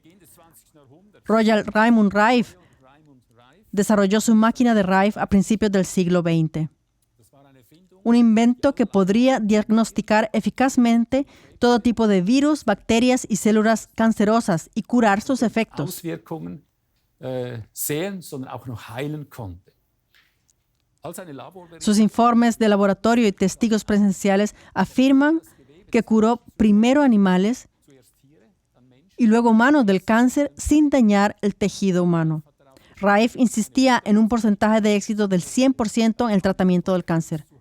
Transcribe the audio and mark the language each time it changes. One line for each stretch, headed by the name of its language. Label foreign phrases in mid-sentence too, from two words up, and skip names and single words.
Spanish: Royal Raymond Rife desarrolló su máquina de Rife a principios del siglo XX. Un invento que podría diagnosticar eficazmente todo tipo de virus, bacterias y células cancerosas y curar sus efectos.
German: Auswirkungen sehen, sondern auch noch heilen konnte.
Spanish: Sus informes de laboratorio y testigos presenciales afirman que curó primero animales y luego humanos del cáncer sin dañar el tejido humano. Rife insistía en un porcentaje de éxito del 100% en el tratamiento del cáncer.